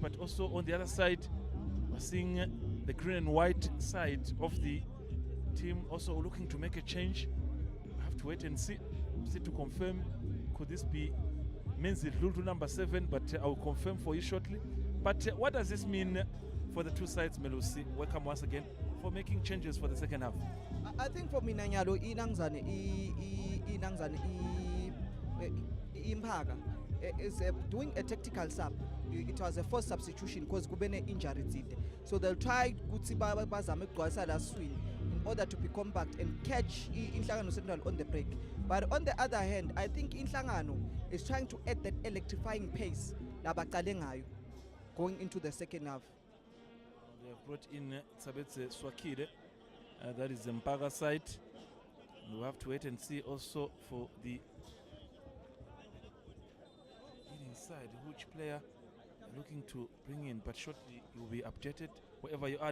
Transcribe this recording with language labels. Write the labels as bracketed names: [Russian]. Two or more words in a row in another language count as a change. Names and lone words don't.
[English] But also on the other side, we're seeing the green and white side of the team also looking to make a change. We have to wait and see to confirm. Could this be Menzi Lulu number 7? But I will confirm for you shortly. But what does this mean for the two sides, Melusi. Welcome once again for making changes for the second half. I think for [Swati] mina nyalo [English] Mpaka is doing a tactical sub. It was a first substitution because [Swati] kubene injury zide. [English] So they'll try [Swati] kutsi bazame ukugcwalisa la [English] swing in order to be compact and catch Inhlangano Central on the break. But on the other hand, I think Inhlangano is trying to add that electrifying pace [Swati] labaqale ngayo [English] going into the second half. They have brought in Eswatini, that is the Mpaka side. We'll have to wait and see also for the side which player looking to bring in, but shortly you will be updated wherever you are.